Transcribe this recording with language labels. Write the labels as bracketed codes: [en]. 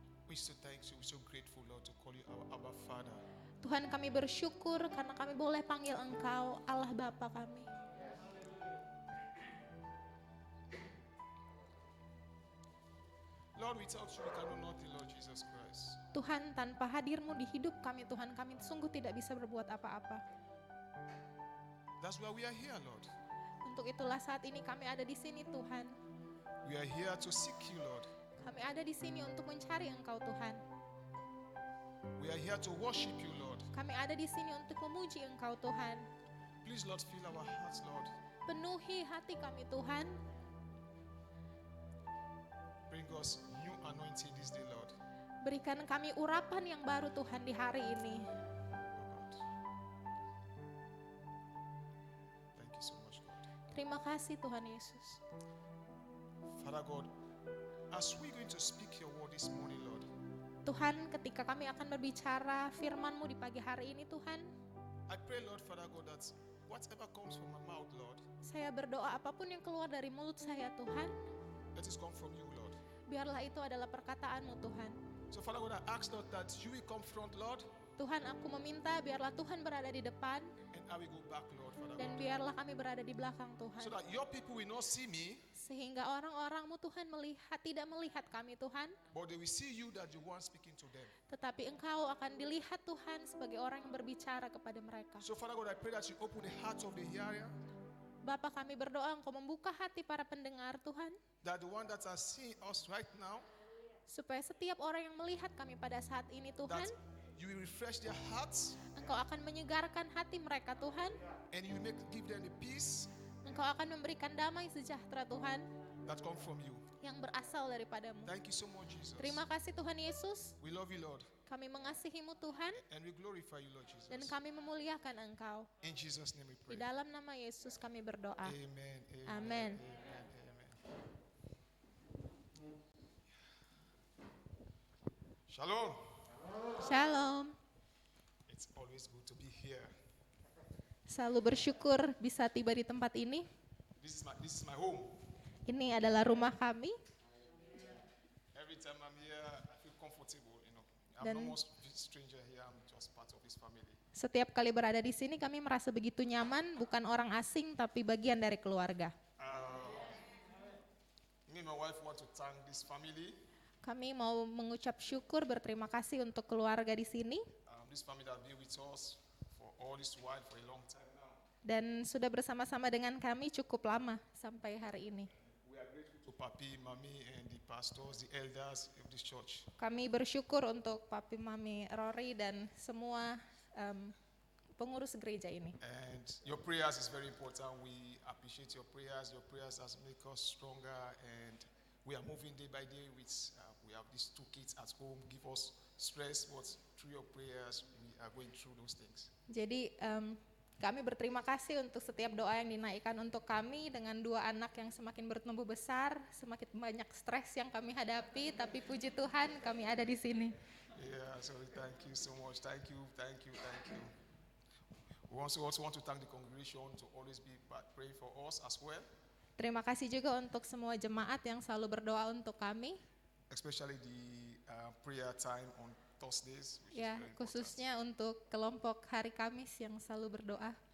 [en] We so thank you, we're so grateful, Lord, to call you our Abba Father. [id] Tuhan, kami bersyukur karena kami boleh panggil Engkau Allah Bapa kami. [en] Lord, without you we can do nothing, Lord Jesus Christ. [id] Tuhan, tanpa hadir-Mu di hidup kami, Tuhan, kami sungguh tidak bisa berbuat apa-apa. [en] That's why we are here, Lord. [id] Untuk itulah saat ini kami ada di sini, Tuhan. [en] We are here to seek you, Lord. [id] Kami ada di sini untuk mencari Engkau, Tuhan. [en] We are here to worship you, Lord. [id] Kami ada di sini untuk memuji Engkau, Tuhan. [en] Please, Lord, fill our hearts, Lord. [id] Penuhi hati kami, Tuhan. [en] Bring us new anointing this day, Lord. [id] Berikan kami urapan yang baru, Tuhan, di hari ini. [en] Oh God. Thank you so much, God. [id] Terima kasih, Tuhan Yesus. [en] Father God, as we're going to speak your word this morning, Lord, [id] Tuhan, ketika kami akan berbicara firman-Mu di pagi hari ini, Tuhan, [en] I pray, Lord, Father God, that whatever comes from my mouth, Lord, [id] saya berdoa apapun yang keluar dari mulut saya, Tuhan, [en] let it come from you, Lord. [id] biarlah itu adalah perkataan-Mu, Tuhan. [en] So, Father God, I ask, Lord, that you will come front, Lord, [id] Tuhan, aku meminta biarlah Tuhan berada di depan [en] and I will go back, Lord, Father [id] dan [en] God. [id] biarlah kami berada di belakang, Tuhan. [en] So that your people will not see me, [id] Sehingga orang-orang-Mu, Tuhan, tidak melihat kami, Tuhan, [en] but they will see you that you want speaking to them. [id] tetapi Engkau akan dilihat, Tuhan, sebagai orang yang berbicara kepada mereka. [en] So, Father God, I pray that you open the hearts of the hearer, [id] Bapa, kami berdoa Engkau membuka hati para pendengar, Tuhan, [en] that the one that are seeing us right now, [id] supaya setiap orang yang melihat kami pada saat ini, Tuhan, [en] that you will refresh their hearts [id] Engkau akan menyegarkan hati mereka, Tuhan. [en] and you will give them the peace [id] Engkau akan memberikan damai sejahtera, Tuhan, [en] that come from you. [id] yang berasal daripadamu. [en] Thank you so much, Jesus. [id] Terima kasih, Tuhan Yesus. [en] We love you, Lord, [id] Kami mengasihi-Mu, Tuhan, [en] and we glorify you, Lord Jesus. [id] dan kami memuliakan Engkau. [en] In Jesus' name we [id] Di dalam nama Yesus kami berdoa. Amen. Amen. Shalom. Shalom. [en] It's always good to be here. [id] Selalu bersyukur bisa tiba di tempat ini. [en] This is my home. [id] Ini adalah rumah kami. [en] Every time I'm here, I feel comfortable. I'm [id] Dan- [en] no more stranger here. I'm just part of His family. [id] Setiap kali berada di sini kami merasa begitu nyaman, bukan orang asing tapi bagian dari keluarga. [en] Me and my wife want to thank this family. [id] Kami mau mengucap syukur, berterima kasih untuk keluarga di sini [en] This family that been with us for all this while, for a long time now. [id] dan sudah bersama-sama dengan kami cukup lama sampai hari ini. [en] We are grateful to Papi, Mami, and the pastors, the elders of this church. [id] Kami bersyukur untuk Papi, Mami, Rory dan semua pengurus gereja ini. [en] And your prayers is very important. We appreciate your prayers. Your prayers has make us stronger, and we are moving day by day. We have these two kids at home, give us stress, but through your prayers, we are going through those things. [id] Jadi Kami berterima kasih untuk setiap doa yang dinaikkan untuk kami dengan 2 anak yang semakin bertumbuh besar, semakin banyak stres yang kami hadapi, tapi puji Tuhan kami ada di sini. [en] Yeah, so thank you so much. Thank you. We also want to thank the congregation to always be praying for us as well, [id] Terima kasih juga untuk semua jemaat yang selalu berdoa untuk kami, [en] especially the prayer time on Thursdays. Which [id] ya [en] is very important. [id] khususnya untuk kelompok hari Kamis yang selalu berdoa.